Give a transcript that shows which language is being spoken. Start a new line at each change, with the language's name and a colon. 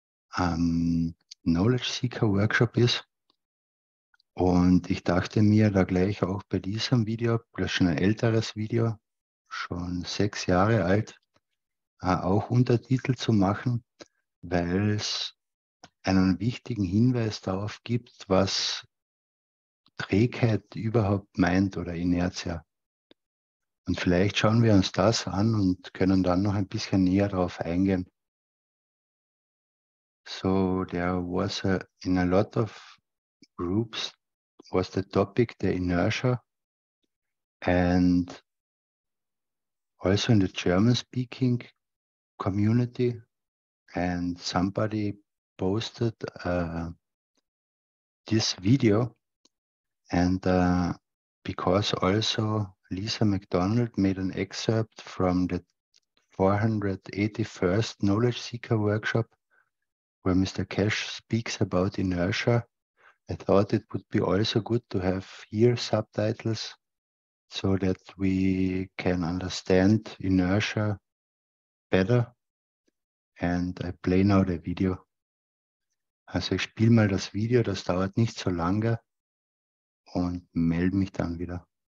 German: Knowledge Seeker Workshop ist. Und ich dachte mir da gleich auch bei diesem Video, das ist schon ein älteres Video, schon 6 Jahre alt, auch Untertitel zu machen, weil es einen wichtigen Hinweis darauf gibt, was Trägheit überhaupt meint oder Inertia. Und vielleicht schauen wir uns das an und können dann noch ein bisschen näher darauf eingehen.
English: So there was in a lot of groups was the topic the inertia, and also in the German-speaking community, and somebody posted this video, and because also Lisa McDonald made an excerpt from the 481st Knowledge Seeker Workshop, where Mr. Keshe speaks about inertia, I thought it would be also good to have here subtitles so that we can understand inertia better. And I play now the video.
German: Also ich spiele mal das Video, das dauert nicht so lange und melde mich dann wieder.